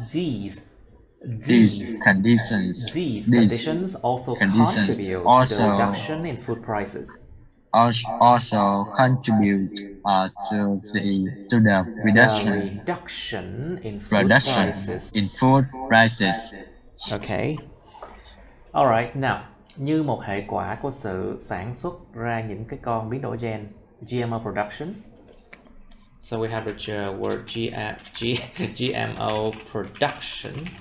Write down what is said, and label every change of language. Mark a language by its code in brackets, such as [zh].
[en] These conditions also contribute to the reduction in food prices. Also contribute to the reduction in food prices. Okay. [vi] Alright, now, như một hệ quả của sự sản xuất ra những cái con biến đổi gen, GMO production. [en] So we have the word GMO production.